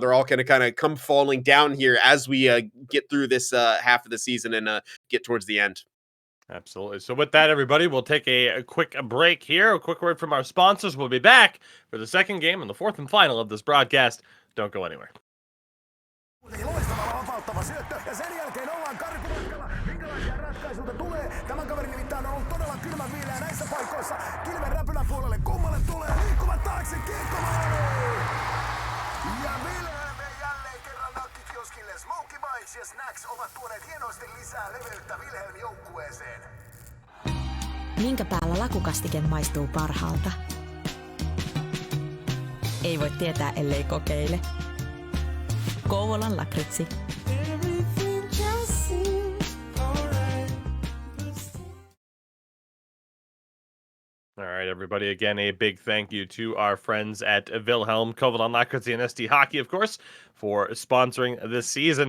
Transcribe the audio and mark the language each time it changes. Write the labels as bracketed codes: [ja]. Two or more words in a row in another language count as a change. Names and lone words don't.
[en] They're all going to kind of come falling down here as we get through this half of the season and get towards the end. Absolutely. So with that, everybody, we'll take a quick break here. A quick word from our sponsors. We'll be back for the second game and the fourth and final of this broadcast. Don't go anywhere. [fi] Loistava vapauttava syöttö ja sen jälkeen ollaan karkumatkalla. Minkälaisia ratkaisuja tulee? Tämän kaverin nimittäin on ollut todella kylmän viileä näissä paikoissa. Kilven räpylän puolelle kummalle tulee liikkuvat taakse kiekkomaali! Ja Wilhelm jälleen kerran nakkikioskille. Smokey Bites ja Snacks ovat tuoneet hienosti lisää leveyttä Wilhelm joukkueeseen. Minkä päällä lakukastike maistuu parhaalta? Ei voi tietää, ellei kokeile. Kouvolan lakritsi. [en] All right, everybody. Again, a big thank you to our friends at Wilhelm, Kouvolan Lakritsi, and SD Hockey, of course, for sponsoring this season.